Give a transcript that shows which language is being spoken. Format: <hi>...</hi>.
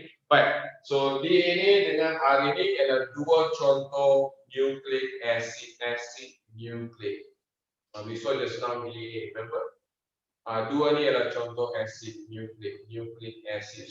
<ms>Baik, so DNA dengan RNA adalah dua contoh nucleic acid nucleic.</ms> <en>We saw just now DNA, remember?</en> <ms>Dua ni adalah contoh acid nucleic acid.</ms>